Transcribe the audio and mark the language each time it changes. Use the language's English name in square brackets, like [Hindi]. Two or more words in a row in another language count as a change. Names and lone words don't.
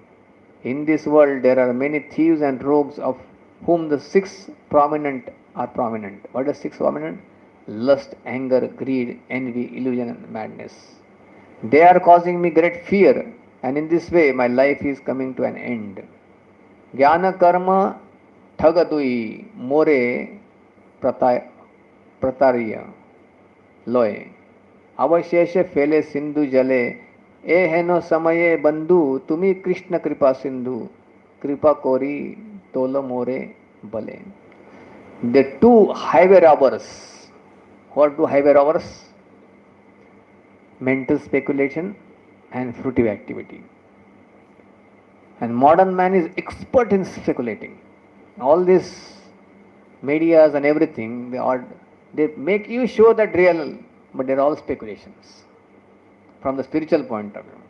[English] In this world there are many thieves and rogues, of whom the six prominent are prominent. What are six prominent? Lust, anger, greed, envy, illusion and madness. They are causing me great fear, and in this way my life is coming to an end. [Bangla] জ্ঞান কর্ম ঠগ দুই মোরে প্রতার্য লয় অবশেষ ফেলে সিন্ধু জলে এ হেন সময়ে বন্ধু তুমি কৃষ্ণ কৃপা সিন্ধু কৃপা করি তোল মোরে বলে. [English] The two highway robbers. What two highway robbers? Mental speculation and fruitive activity. And modern man is expert in speculating. All these medias and everything, they make you show that real, but they're all speculations from the spiritual point of view.